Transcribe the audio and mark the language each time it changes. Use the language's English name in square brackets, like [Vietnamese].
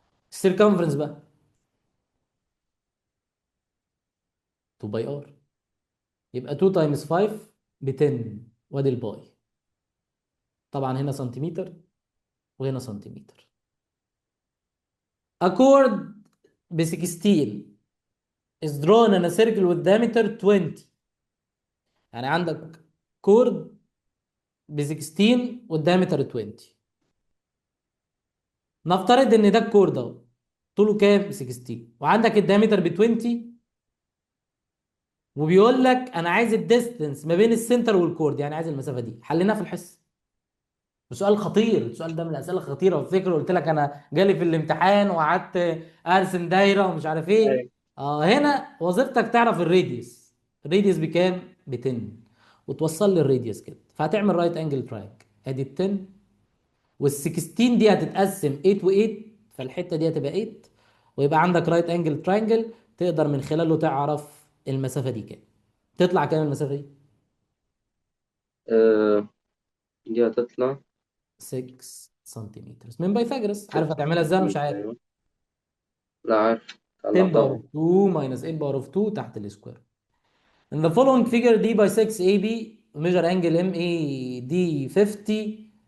[Arabic] السيركمفرنس بقى 2 باي ار. يبقى 2 تايمز 5 ب 10. وادي الباي. طبعا هنا سنتيمتر وهنا سنتيمتر. [English] A chord ب 16 is drawn in a circle with diameter 20. [Arabic] يعني عندك كورد ب 16 والدايمتر 20. نفترض ان ده الكورد اهو، طوله كام؟ 16، وعندك الدايمتر ب 20، وبيقول لك انا عايز الديستنس ما بين السنتر والكورد، يعني عايز المسافه دي. حليناها في الحصه. سؤال خطير، السؤال ده من الاسئله الخطيره. وافتكر قلت لك انا جالي في الامتحان وقعدت ارسم دايره ومش عارف ايه. أيوة. هنا وظيفتك تعرف الراديوس. الراديوس بكام؟ ب 10، وتوصل لي الراديوس كده. فهتعمل رايت انجل تراينجل، ادي ال 10 وال 16 دي هتتقسم 8 و8، فالحته دي هتبقى 8، ويبقى عندك رايت انجل تراينجل تقدر من خلاله تعرف المسافه دي كام. تطلع كام المسافه دي؟ آه، دي هتطلع 6 سنتيمتر من بايثاغورس. عارف 6 هتعملها ازاي ولا مش عارف؟ أيوة. لا عارف، 10 باور طلعتها. اوف 2 minus 8 باور اوف 2 تحت السكوير. [English] In the following figure D by 6 AB measure angle MAD 50.